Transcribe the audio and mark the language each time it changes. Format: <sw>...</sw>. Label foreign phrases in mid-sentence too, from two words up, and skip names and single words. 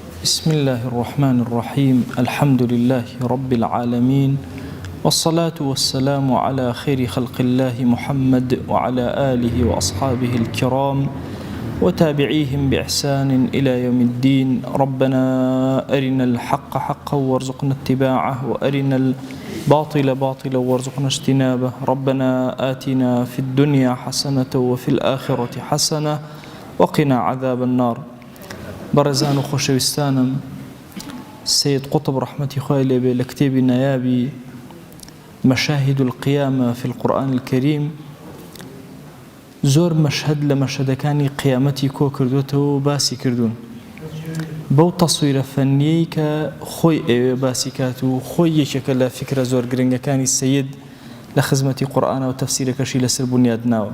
<ar>بسم الله الرحمن الرحيم الحمد لله رب العالمين والصلاة والسلام على خير خلق الله محمد وعلى آله وأصحابه الكرام وتابعيهم بإحسان إلى يوم الدين. ربنا أرنا الحق حقا وارزقنا اتباعه وأرنا الباطل باطلا وارزقنا اجتنابه. ربنا آتنا في الدنيا حسنة وفي الآخرة حسنة وقنا عذاب النار.</ar> <ckb>بەڕێزان و خۆشەویستانم، سید قطب ڕەحمەتی خوای لێبێ لە کتێبی نایابی مەشاهید القیامە فی القورآن الکەریم زۆر مەشهەد لە مەشهەدەکانی قیامەتی کۆ کردوێتەوە و باسی کردوون بەو تەسویرە فەنیەی کە خۆی ئەوێ باسی کات و خۆی یەکێکە لە فکرە زۆر گرنگەکانی سید لە خزمەتی قورئانە و تەفسیرەکەشی لەسەر بنیادناوە.</ckb>